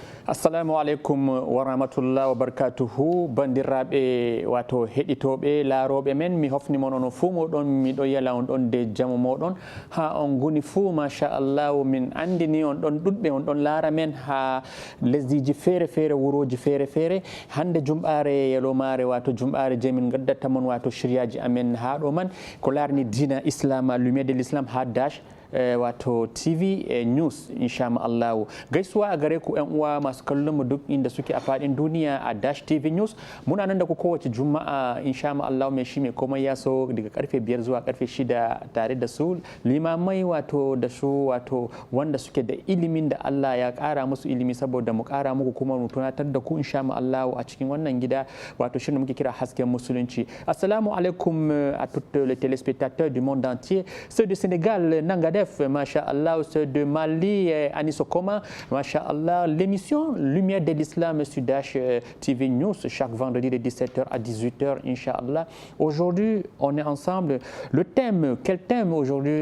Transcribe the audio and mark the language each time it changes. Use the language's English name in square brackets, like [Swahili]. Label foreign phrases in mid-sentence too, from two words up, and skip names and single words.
[Arabic] السلام عليكم ورحمة الله وبركاته [Fula] bandiraɓe wato heɗitoɓe laaroɓe men mi hofni mon ono fuu moɗon miɗo yala on ɗon de jamu moɗon ha on goni fuu [Arabic] ما شاء الله [Fula] min andini on ɗon ɗuɗɓe on ɗon laara men ha lesdiji feere feere wuroji feere feere hande jumɓare yalomare wato jumɓare je min gaddata mon wato shiryaji amen ha ɗo man ko larni dina islam lumière de [Hausa] l'islam ha dash wato TV news [Arabic] إن شاء الله [Hausa] gaisuwa a gare ku 'yan uwa masu kallon mu duk inda suke a fadin duniya a Dash TV news muna nan da ku kowace juma'a [Arabic] إن شاء الله [Hausa] mai shi mai komai ya so daga karfe 5 zuwa karfe 6 tare da su limamai wato da su wato wanda suke da ilimin da Allah ya kara musu ilimi saboda mu kara muku kuma mu tunatar da ku insha Allah a cikin wannan gida wato shi muke kira hasken musulunci. [Arabic] السلام عليكم [French] à tous les téléspectateurs du monde entier, ceux du Sénégal, Nangadef, [Arabic] ما شاء الله, [French] ceux de Mali, Anisokoma, [Arabic] ما شاء الله, [French] l'émission Lumière de l'Islam sur Dash TV News chaque vendredi de 17h à 18h, [Arabic] إن شاء الله. [French] Aujourd'hui, on est ensemble. Le thème, quel thème aujourd'hui?